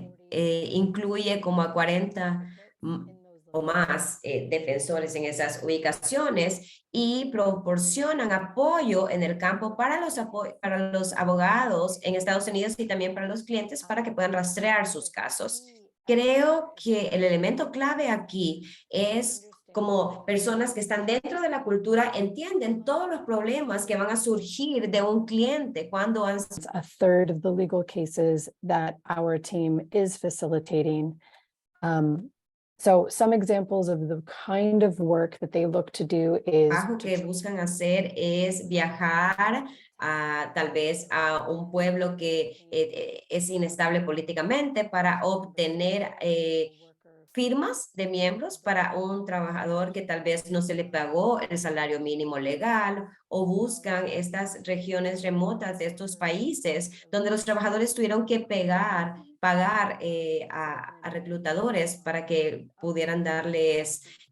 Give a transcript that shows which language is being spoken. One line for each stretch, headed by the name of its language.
Spanish: Incluye como a 40 o más defensores en esas ubicaciones y proporcionan apoyo en el campo para los abogados en Estados Unidos y también para los clientes para que puedan rastrear sus casos. Creo que el elemento clave aquí es como personas que están dentro de la cultura entienden todos los problemas que van a surgir de un cliente cuando han
English: a third of the legal cases that our team is facilitating. So some examples of the kind of work that they look to do is
Spanish: trabajo que buscan hacer es viajar tal vez a un pueblo que es inestable políticamente para obtener firmas de miembros para un trabajador que tal vez no se le pagó el salario mínimo legal o buscan estas regiones remotas de estos países donde los trabajadores tuvieron que pagar a reclutadores para que pudieran darles